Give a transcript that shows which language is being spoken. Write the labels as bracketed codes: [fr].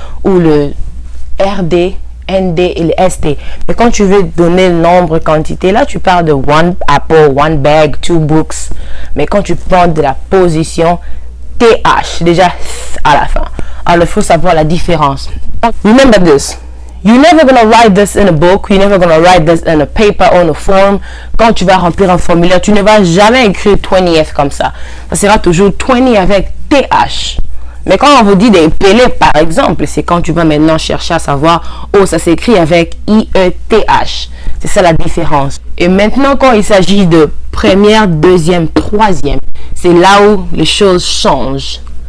[fr] Ou le RD, ND et le ST. Mais quand tu veux donner le nombre, quantité, là tu parles de [en] one apple, one bag, 2 books. [fr] Mais quand tu parles de la position, TH, déjà à la fin. Alors il faut savoir la différence. [en] Remember this. You're never going to write this in a book. You're never going to write this in a paper or in a form. [fr] Quand tu vas remplir un formulaire, tu ne vas jamais écrire 20th comme ça. Ça sera toujours 20 avec TH. Mais quand on vous dit des Pelé, par exemple, c'est quand tu vas maintenant chercher à savoir, oh, ça s'écrit avec IETH. C'est ça la différence. Et maintenant, quand il s'agit de première, deuxième, troisième, c'est là où les choses changent.